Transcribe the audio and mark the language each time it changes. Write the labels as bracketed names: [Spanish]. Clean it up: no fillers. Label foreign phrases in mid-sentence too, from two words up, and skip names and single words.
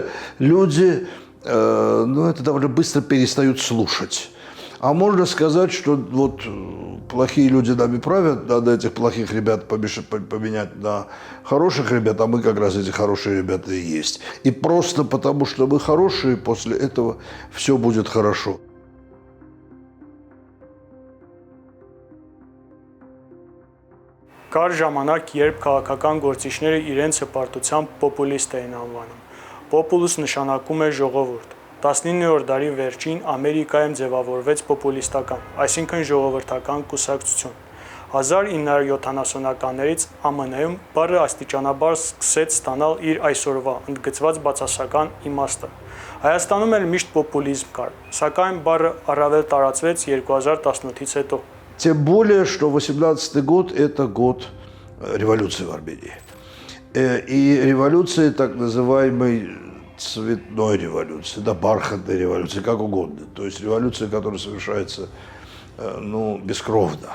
[Russian] Люди, это довольно быстро перестают слушать. А можно сказать, что вот плохие люди нами правят, надо этих плохих ребят поменять на хороших ребят, а мы как раз эти хорошие ребята и есть. И просто потому, что мы хорошие, после этого все будет хорошо. [Armenian] Կար ժամանակ, երբ քաղաքական գործիչները իրենց հպարտությամբ պոպուլիստ էին անվանում։ Պոպուլուս նշանակում է ժողովուրդ։ 19-րդ դարի վերջին Ամերիկայում ձևավորվեց պոպուլիստական, այսինքն ժողովրդական կուսակցություն։ 1970-ականներից ԱՄՆ-ում բառը աստիճանաբար սկսեց ստանալ իր այսօրվա ընդգծված բացասական իմաստը։ Հայաստանում էլ միշտ պոպուլիզմ կար, սակայն բառը առավել տարածվեց 2018-ից հետո։ [Russian] Тем более, что 18-й год – это год революции в Армении. И революции так называемой цветной революции, да, бархатной революции, как угодно. То есть революция, которая совершается, бескровно.